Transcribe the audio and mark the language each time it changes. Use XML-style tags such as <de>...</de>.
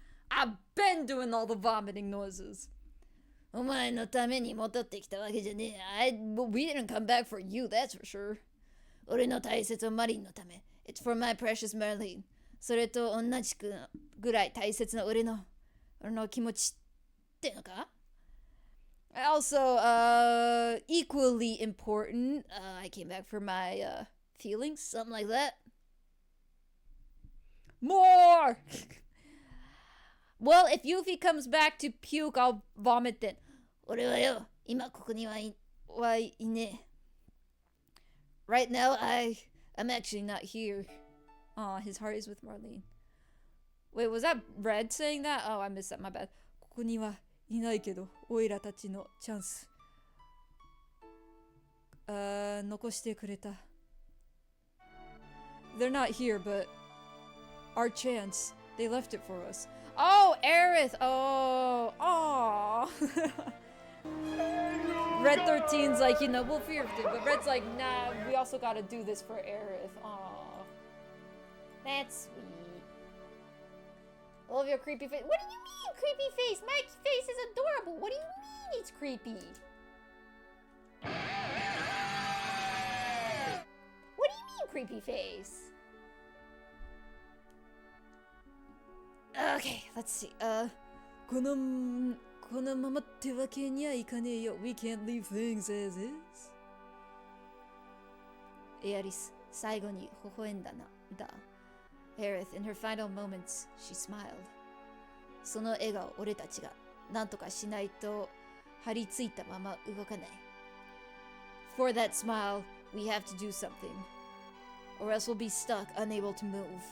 <en>I've been doing all the vomiting noises.</en> <ja>お前のために戻ってきたわけじゃねえ。</ja> <en>We didn't come back for you, that's for sure.</en> <ja>俺の大切なマリンのため。</ja> <en>It's for my precious Marlene.</en> <ja>それと同じくぐらい大切な俺の気持ちってのか？</ja> <en>Also, equally important, I came back for my, feelings, something like that. More! Well, if Yuffie comes back to puke, I'll vomit then.</en> <ja>俺はよ、今ここにはいねえ。</ja> <en>Right now, I'm actually not here. Aw, his heart is with Marlene. Wait, was that Red saying that? Oh, I missed that, my bad.</en> <ja>ここにはいないけど、オイラたちのチャンス。残してくれた。</ja> <en>They're not here, but our chance. They left it for us. Oh, Aerith! Oh, aw. Red 13's like, you know, we'll fear it, but Red's like, nah, we also gotta do this for Aerith. Aw. That's sweet. Love your creepy face. What do you mean, creepy face? My face is adorable. What do you mean it's creepy? What do you mean, creepy face? Okay, let's see.</en> <ja>このままってわけにはいかねえよ.</ja> <en>We can't leave things as is.</en> <ja>エアリス、最後に微笑んだな。だ。</ja> <en>Aerith, in her final moments, she smiled.</en> <ja>その笑顔、俺たちが何とかしないと張り付いたまま動かない。</ja> <en>For that smile, we have to do something, or else we'll be stuck, unable to move.</en>